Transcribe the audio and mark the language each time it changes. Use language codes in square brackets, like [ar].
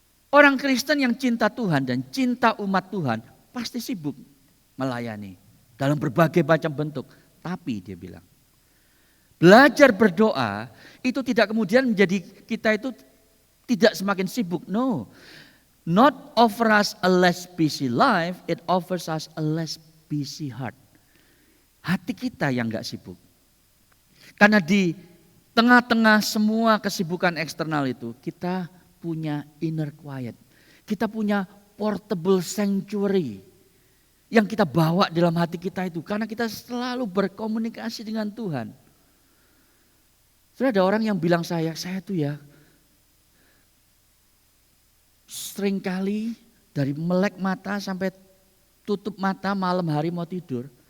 [id] Orang Kristen yang cinta Tuhan dan cinta umat Tuhan pasti sibuk melayani dalam berbagai macam bentuk. Tapi dia bilang, belajar berdoa itu tidak kemudian menjadi kita itu tidak semakin sibuk. [en] No, not offer us a less busy life, it offers us a less busy heart. [id] Hati kita yang gak sibuk. Karena di tengah-tengah semua kesibukan eksternal itu, kita punya [en] inner quiet. [id] Kita punya [en] portable sanctuary [id] yang kita bawa dalam hati kita itu. Karena kita selalu berkomunikasi dengan Tuhan. Sudah ada orang yang bilang saya tuh ya seringkali dari melek mata sampai tutup mata malam hari mau tidur.